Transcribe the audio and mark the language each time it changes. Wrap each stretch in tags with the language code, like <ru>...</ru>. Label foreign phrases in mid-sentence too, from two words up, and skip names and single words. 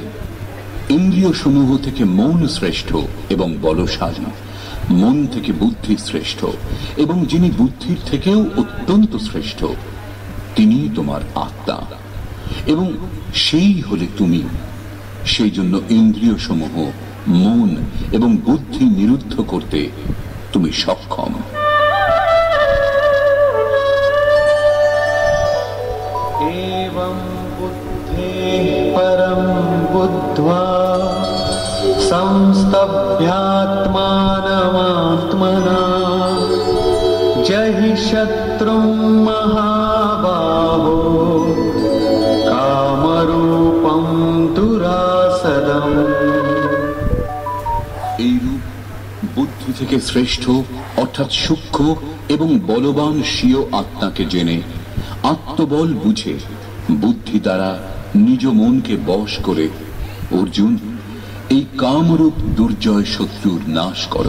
<bn>ইন্দ্রিয় সমূহ থেকে মন শ্রেষ্ঠ এবং বলশালী, মন থেকে বুদ্ধি শ্রেষ্ঠ এবং যিনি বুদ্ধির থেকেও অত্যন্ত শ্রেষ্ঠ তিনি তোমার আত্মা এবং সেই হলে তুমি। সেই জন্য ইন্দ্রিয় সমূহ, মন এবং বুদ্ধি নিরুদ্ধ করতে তুমি সক্ষম।</bn> <sa>एवं बुद्धेः परं बुद्ध्वा संस्तभ्यात्मानमात्मना जहि शत्रुं महाबाहो कामरूपं दुरासदम्।</sa> <bn>এইরূপ বুদ্ধি থেকে শ্রেষ্ঠ অর্থাৎ সূক্ষ্ম এবং বলবান স্বীয় আত্মাকে জেনে আত্মবল বুঝে বুদ্ধি দ্বারা নিজ মনকে বশ করে অর্জুন এই কামরূপ দুর্জয় শত্রুর নাশ করো।</bn>